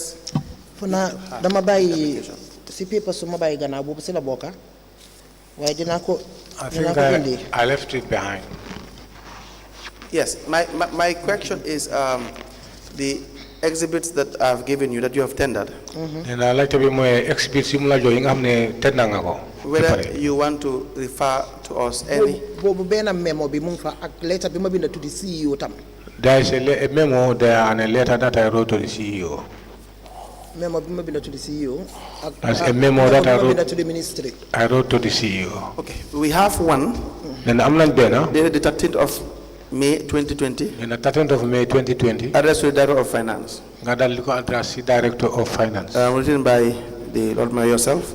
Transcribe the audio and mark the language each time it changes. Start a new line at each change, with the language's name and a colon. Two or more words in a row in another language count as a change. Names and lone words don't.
Wolof: Funa dama bàyyi si paper su ma bàyyi gannaaw boobu si la bokka waaye dinaa ko indi.
English: I left it behind. Yes, my question is the exhibits that I've given you that you have tendered. And I like to be more exhibits yi mu la jox yi nga xam ne tedd nga ko. Whether you want to refer to us any.
Wolof: boobu benn memo bi mu ngi fa ak letter bi ma bind
English: to the CEO
Wolof: tam.
English: There is a memo there and a letter that I wrote to the CEO.
Wolof: Memo bi ma bind
English: to the CEO. There's a memo that I wrote to the ministry. I wrote to the CEO. Okay, we have one. Then I'm not there now. The 13th of May 2020. In the 13th of May 2020. Address to the Director of Finance. Address the Director of Finance. Written by the Lord Mayor yourself.